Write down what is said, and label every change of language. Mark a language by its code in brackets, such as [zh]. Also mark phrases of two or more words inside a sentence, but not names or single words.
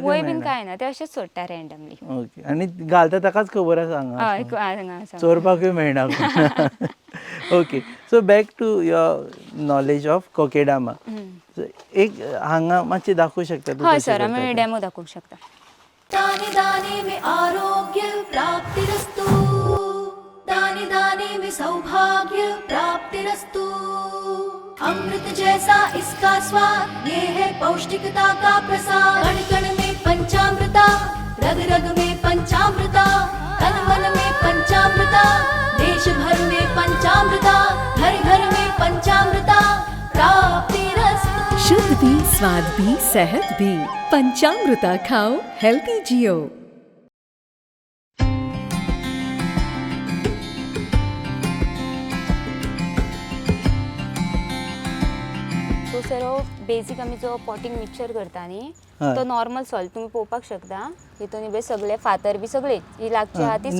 [kok] वय बीन काय ना ते अशेंच सोडटा रँडमली. ओके. आनी घालता ताकाच खबर आसा हांगा. हय हांगा आसा. चोरपाकूय मेळना. ओके. [en] So back to your knowledge of kokedama. [kok] एक हांगा मातशें दाखोवं शकता तूं? हय सर आमी डेमो दाखोवंक शकता. [hi] दाने दाने में आरोग्य प्राप्तिरस्तु दाने दाने में सौभाग्य प्राप्तिरस्तु अमृत जैसा इसका स्वाद ये है पौष्टिकता का प्रसाद कण कण में पंचामृता रग रग में पंचामृता तन मन में पंचामृता देश भर में पंचामृता घर घर में पंचामृता प्राप्तिरस्तु शुद्ध भी स्वाद भी सेहत भी पंचामृता खाओ हेल्थी जियो. [kok] सो सर बेजीक आमी जो [en] potting mixture [kok] करता न्ही हय. तो [en] normal soil [kok] तुमी पळोवपाक शकता. हितून बी सगळे फातर बी सगळे ही लागची आहा ती